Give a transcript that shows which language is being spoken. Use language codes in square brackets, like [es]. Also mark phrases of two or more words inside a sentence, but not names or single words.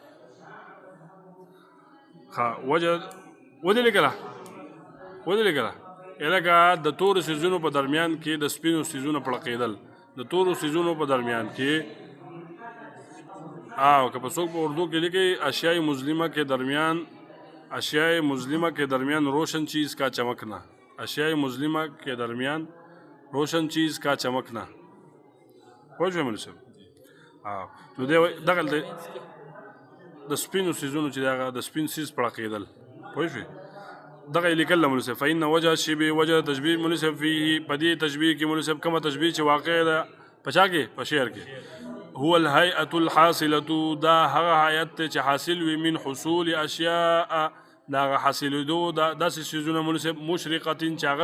[ps] ښه وجه ودې لیکله لکه د تورو څیزونو په درمیان کې د سپینو څیزونو پړقېدل د تورو څیزونو په درمیان کې او که په څوک په اردو کې لیکي [ur] اشیاء مظلمه کے درمیان روشن چیز کا چمکنا اشیاء مظلمه کے درمیان روشن چیز کا چمکنا [ps] پوه شوې مولوي صاحب نو دغه د سپینو څیزونو چې هغه د سپین څیز پړقېدل پوه شوې دغه یې لیکل مولوي صاحب [ar] فإن وجه الشبه [ps] وجه تشبیه مولوي صاحب فيه په دې تشبیه کې مولوي صاحب کومه تشبیه چې واقع ده په چا کې په شعر کې [ar] هو الهیئة الحاصلة [ps] دا هغه هیئت چې حاصل وي [ar] من حصول اشیاء [ps] دا هغه حاصلېدو داسې څیزونه مولوي صاحب مشرقتین چې هغه